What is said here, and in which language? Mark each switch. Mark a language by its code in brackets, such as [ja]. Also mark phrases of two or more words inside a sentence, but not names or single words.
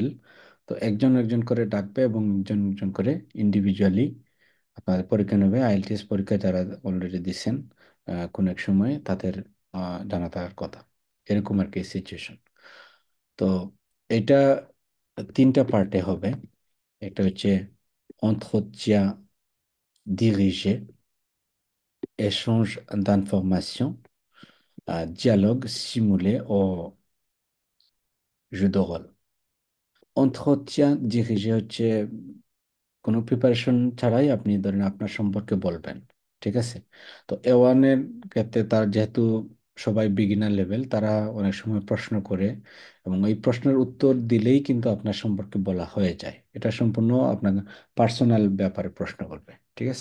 [bn] তো একজন একজন করে ডাকবে এবং একজন একজন করে ইন্ডিভিজুয়ালি আপনাদের পরীক্ষা নেবে। আইএলটিএস পরীক্ষা যারা অলরেডি দিচ্ছেন কোনো এক সময় তাদের জানা থাকার কথা। এরকম আর কি সিচুয়েশন। তো এটা তিনটা পার্টে হবে। একটা হচ্ছে [fr] entretien dirigé, échange d'informations, dialogue simulé au jeu de rôle. Entretien dirigé [bn] হচ্ছে কোনো প্রিপারেশন ছাড়াই আপনি ধরেন আপনার সম্পর্কে বলবেন, ঠিক আছে? তো এ1 এর ক্ষেত্রে তার যেহেতু সবাই [en] beginner level, [bn] তারা অনেক সময় প্রশ্ন করে এবং এই প্রশ্নের উত্তর দিলেই কিন্তু আপনার সম্পর্কে বলা হয়ে যায়। এটা সম্পূর্ণ আপনার পার্সোনাল ব্যাপারে প্রশ্ন করবে, ঠিক আছে?